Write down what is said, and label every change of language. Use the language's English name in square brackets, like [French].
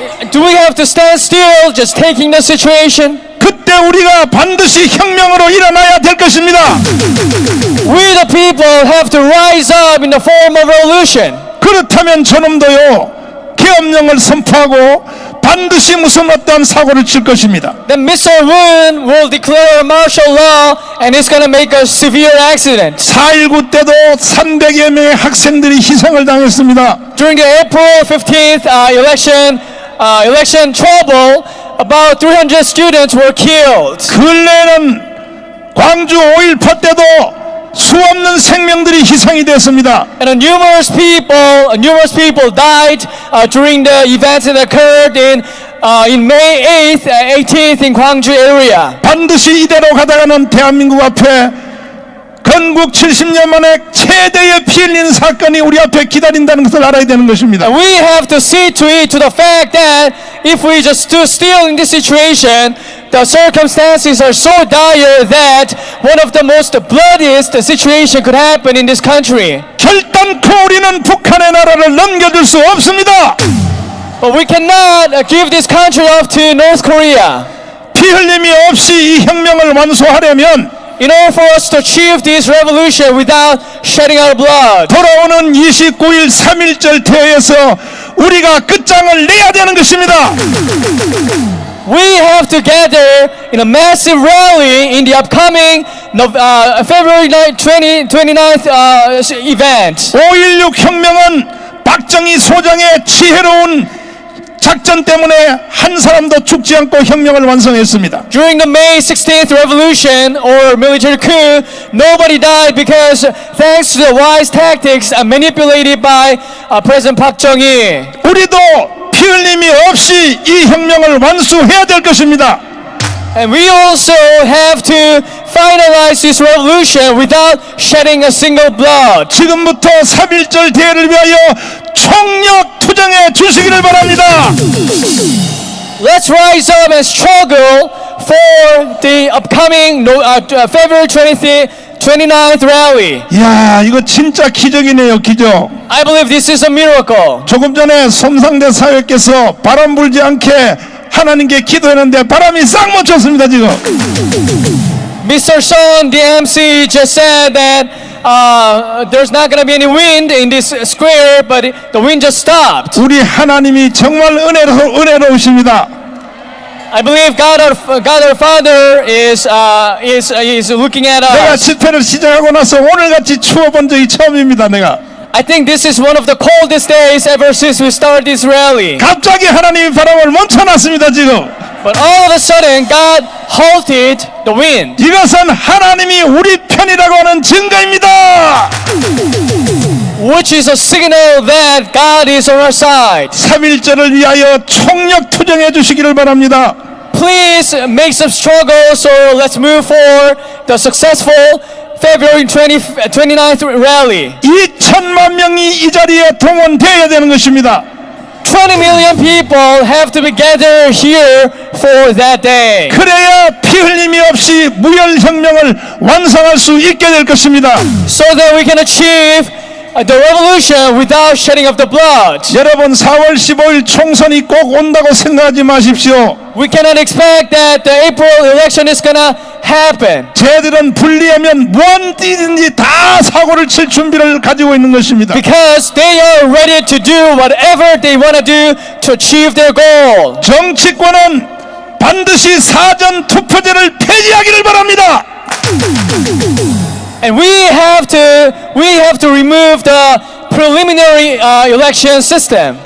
[English] do we have to stand still just taking the situation? [Korean] 그때 우리가 반드시 혁명으로 일어나야 될 것입니다. [English] We the people have to rise up in the form of revolution. [Korean] 그렇다면 저놈도요 계엄령을 선포하고 반드시 무슨 어떠한 사고를 칠 것입니다. [English] Then Mr. Woon will declare a martial law and it's going to make a severe accident. [Korean] 4.19 때도 300여 명의 학생들이 희생을 당했습니다. [English] During the April 15th election trouble, about 300 students were killed. [Korean] 근래에는 광주 5.18 때도 수없는 생명들이 희생이 됐습니다. [English] And numerous people died during the events that occurred in May 8th, 18th in Gwangju area. [Korean] 반드시 이대로 가다가는 대한민국 앞에 건국 70년 만에 최대의 피 흘린 사건이 우리 앞에 기다린다는 것을 알아야 되는 것입니다. [English] And we have to see to it to the fact that if we just stood still in this situation, the circumstances are so dire that one of the most bloodiest situation could happen in this country. [Korean] 결단코 우리는 북한의 나라를 넘겨줄 수 없습니다. [English] But we cannot give this country up to North Korea. [Korean] 피 흘림이 없이 이 혁명을 완수하려면 [English] In order for us to achieve this revolution without shedding our blood, [Korean] 돌아오는 29일 3.1절 대회에서 우리가 끝장을 내야 되는 것입니다. [English] we have to gather in a massive rally in the upcoming February 29th event. [Korean] 5.16 혁명은 박정희 소장의 지혜로운 작전 때문에 한 사람도 죽지 않고 혁명을 완성했습니다. [English] During the May 16th revolution or military coup, nobody died because thanks to the wise tactics manipulated by President Park Chung-hee. [Korean] 우리도 피 흘림이 없이 이 혁명을 완수해야 될 것입니다. [English] And we also have to finalize this revolution without shedding a single blood. [Korean] 지금부터 3.1절 대회를 위하여 총력 투쟁해 주시기를 바랍니다. [English] Let's rise up and struggle for the upcoming February 29th rally. [Korean] 이야, 이거 진짜 기적이네요, 기적. [English] I believe this is a miracle. [Korean] 조금 전에 솜상대 사회께서 바람 불지 않게 하나님께 기도했는데 바람이 싹 멈췄습니다, 지금. [English] Mr. Son, the MC, just said that there's not going to be any wind in this square, but the wind just stopped. [Korean] 우리 하나님이 정말 은혜로우십니다. [English] I believe God our Father is looking at [Korean] 내가 [English] us. [Korean] 집회를 시작하고 나서 오늘같이 추워본 적이 처음입니다, 내가. [English] I think this is one of the coldest days ever since we started this rally. [Korean] 갑자기 하나님이 바람을 멈춰놨습니다 지금. [English] But all of a sudden, God halted the wind. [Korean] 이것은 하나님이 우리 편이라고 하는 증거입니다. [English] Which is a signal that God is on our side. [Korean] 3.1절을 위하여 총력 투쟁해 주시기를 바랍니다. [English] Please make some struggle, so let's move for the successful February 29th rally. [Korean] 2천만 명이 이 자리에 동원되어야 되는 것입니다. [English] 20 million people have to be gathered here for that day. [Korean] 그래야 피 흘림이 없이 무혈혁명을 완성할 수 있게 될 것입니다. [English] So that we can achieve the revolution without shedding of the blood. [Korean] 여러분 4월 15일 총선이 꼭 온다고 생각하지 마십시오. [English] We cannot expect that the April election is gonna happen. [Korean] 쟤들은 분리하면 무언디든지 다 사고를 칠 준비를 가지고 있는 것입니다. [English] Because they are ready to do whatever they want to do to achieve their goal. [Korean] 정치권은 반드시 사전 투표제를 폐지하기를 바랍니다. [English] And we have to remove the preliminary election system.